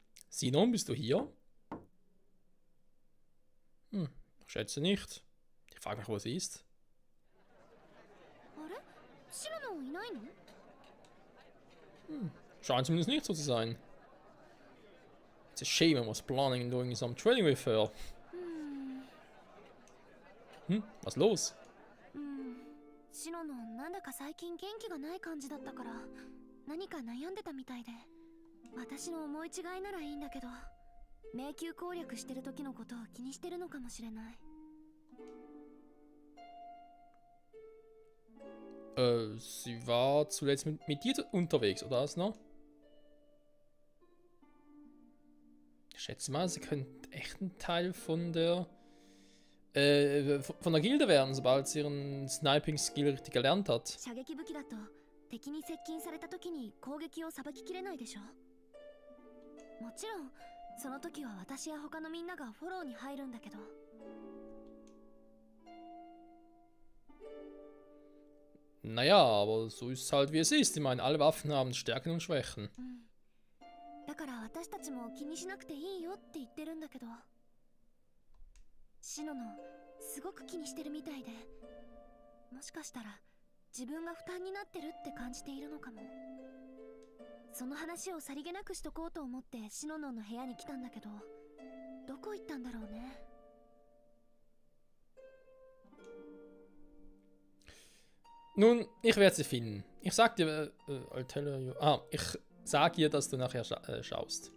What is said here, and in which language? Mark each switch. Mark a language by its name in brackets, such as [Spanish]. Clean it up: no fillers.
[German] Sinon, bist du hier? Ich schätze nicht. Ich frage mich, wo sie ist. [Japanese] あれ？シロノいないの？ [German] Scheint zumindest nicht so zu sein. [English] It's a shame I was planning on doing some training with her. [German] Was los? [Japanese] シロノなんだか最近元気がない感じだったから何か悩んでたみたいで、私の思い違いならいいんだけど迷宮攻略してる時のことを気にしてるのかもしれない。 [German] Sie war zuletzt mit dir unterwegs, oder was noch? Ich schätze mal, sie könnte echt ein Teil von der Gilde werden, sobald sie ihren Sniping-Skill richtig gelernt hat. [Japanese] 射撃武器だと敵に接近された時に攻撃をさばききれないでしょ。もちろんその時は私や他のみんながフォローに入るんだけど。 [German] Naja, aber so ist es halt wie es ist. Ich meine, alle Waffen haben Stärken und Schwächen. [Japanese] だから私たちも気にしなくていいよって言ってるんだけど、シノノすごく気にしてるみたいで、もしかしたら自分が負担になってるって感じているのかも。その話をさりげなくしとこうと思ってシノノの部屋に来たんだけど、どこ行ったんだろうね。 [German] Nun, ich werde sie finden. Ich sag dir, [English] I'll tell you. [German] Ich sag ihr, dass du nachher schaust.